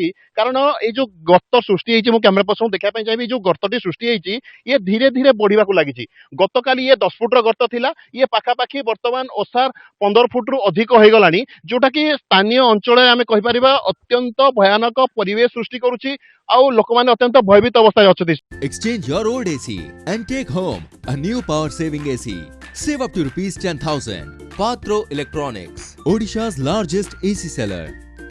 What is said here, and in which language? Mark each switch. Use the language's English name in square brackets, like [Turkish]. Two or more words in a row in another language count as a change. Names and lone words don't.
[Odia] କାରଣ ଏଇ ଯୋଉ ଗର୍ତ୍ତ ସୃଷ୍ଟି ହେଇଛି, ମୁଁ କ୍ୟାମେରା ପର୍ସନକୁ ଦେଖିବା ପାଇଁ ଚାହିଁବି, ଯୋଉ ଗର୍ତ୍ତଟି ସୃଷ୍ଟି ହେଇଛି ଇଏ ଧୀରେ ଧୀରେ ବଢିବାକୁ ଲାଗିଛି। ଗତକାଲି ଇଏ 10 ଫୁଟର ଗର୍ତ୍ତ ଥିଲା, ଇଏ ପାଖାପାଖି ବର୍ତ୍ତମାନ ଓସାର 15 ଫୁଟରୁ ଅଧିକ ହେଇଗଲାଣି, ଯୋଉଟା କି ସ୍ଥାନୀୟ ଅଞ୍ଚଳରେ ଆମେ କହିପାରିବା ଅତ୍ୟନ୍ତ ଭୟାନକ ପରିବେଶ ସୃଷ୍ଟି କରୁଛି, ଆଉ ଲୋକମାନେ ଅତ୍ୟନ୍ତ ଭୟଭୀତ ଅବସ୍ଥାରେ ଅଛନ୍ତି। [English] Exchange your old AC and take home a new power saving AC. Save up to rupees 10,000. Patro Electronics, Odisha's largest AC seller.